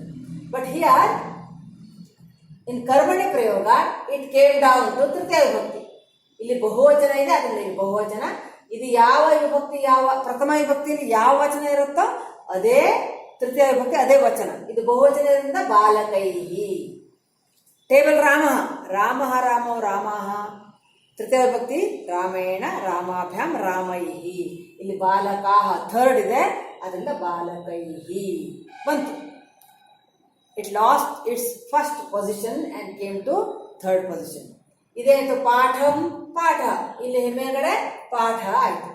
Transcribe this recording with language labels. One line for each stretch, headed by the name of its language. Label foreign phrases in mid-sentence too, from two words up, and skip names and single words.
English: But here in
Kannada: ಕರ್ಮಣಿ ಪ್ರಯೋಗ
English: it came down to
Kannada: ತೃತೀಯ ವಿಭಕ್ತಿ. ಇಲ್ಲಿ ಬಹುವಚನ ಇದೆ, ಅದರಿಂದ ಇಲ್ಲಿ ಬಹುವಚನ. ಇದು ಯಾವ ವಿಭಕ್ತಿ, ಯಾವ ಪ್ರಥಮ ವಿಭಕ್ತಿಯಲ್ಲಿ ಯಾವ ವಚನ ಇರುತ್ತೋ ಅದೇ ತೃತೀಯ ವಿಭಕ್ತಿ, ಅದೇ ವಚನ. ಇದು ಬಹುವಚನದಿಂದ ಬಾಲಕೈಹಿ. ಟೇಬಲ್ ರಾಮ, ರಾಮ ರಾಮೋ ರಾಮಃ. ತೃತೀಯ ವಿಭಕ್ತಿ
Sanskrit: ರಾಮೇಣ ರಾಮಾಭ್ಯಾಂ ರಾಮೈಹಿ.
Kannada: ಇಲ್ಲಿ ಬಾಲಕಾಹ ಥರ್ಡ್ ಇದೆ, ಅದರಿಂದ ಬಾಲಕೈಹಿ ಬಂತು.
English: It lost its first position and came to third position.
Kannada: ಇದೇನಾಯ್ತು? ಪಾಠಂ ಪಾಠ, ಇಲ್ಲಿ ಮೇಲ್ಗಡೆ ಪಾಠ ಆಯ್ತು.